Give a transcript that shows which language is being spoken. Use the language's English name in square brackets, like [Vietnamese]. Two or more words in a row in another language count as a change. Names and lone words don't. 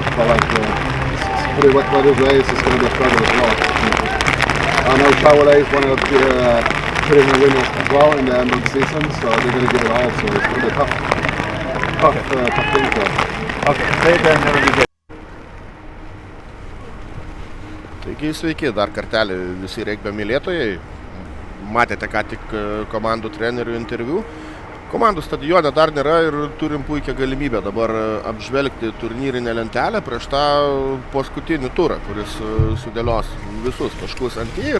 [English] But like it's pretty wet weather today, so it's going to be a struggle as well. I know Chaulet is one of the traditional winners as well in the end of the season, so they're going to give it all. So it's going to be tough. Tough thing for us. Okay, take care and have a good day. [Lithuanian] Taigi sveiki, dar kartelį visi regbio mylėtojai. Matėte ką tik komandų trenerių interviu. Komandų stadione dar nėra ir turim puikią galimybę dabar apžvelgti turnyrinę lentelę prieš tą paskutinį turą, kuris sudėlios visus taškus ant jį.